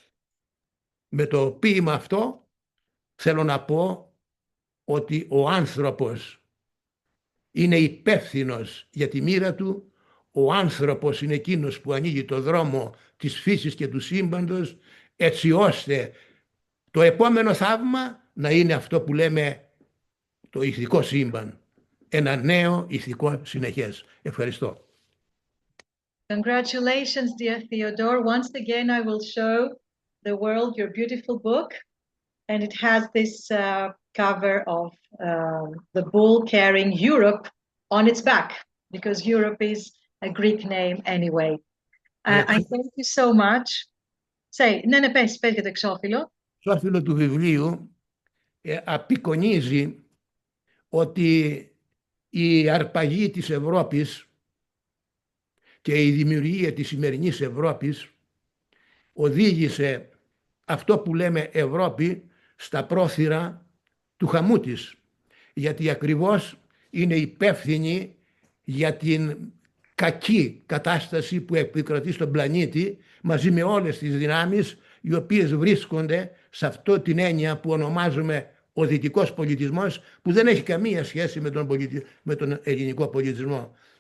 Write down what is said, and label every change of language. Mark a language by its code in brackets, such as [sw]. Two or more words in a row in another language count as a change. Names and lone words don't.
[el] Με το ποίημα αυτό θέλω να πω ότι ο άνθρωπος είναι υπεύθυνος για τη μοίρα του, ο άνθρωπος είναι εκείνος που ανοίγει το δρόμο της φύσης και του σύμπαντος, έτσι ώστε το επόμενο θαύμα να είναι αυτό που λέμε το ηθικό σύμπαν, ένα νέο ηθικό συνεχές. Ευχαριστώ. [en] Congratulations, dear Theodore. Once again, I will show the world your beautiful book. And it has this cover of the bull carrying Europe on its back, because Europe is a Greek name anyway. I thank you so much. Say, [el] ναι, πες για το εξώφυλλο. Το εξώφυλλο του βιβλίου απεικονίζει ότι η αρπαγή της Ευρώπης και η δημιουργία της σημερινής Ευρώπης οδήγησε αυτό που λέμε Ευρώπη στα πρόθυρα του χαμού της, γιατί ακριβώς είναι υπεύθυνη για την κακή κατάσταση που επικρατεί στον πλανήτη, μαζί με όλες τις δυνάμεις οι οποίες βρίσκονται σε αυτό την έννοια που ονομάζουμε ο δυτικός πολιτισμός, που δεν έχει καμία σχέση με τον ελληνικό πολιτισμό.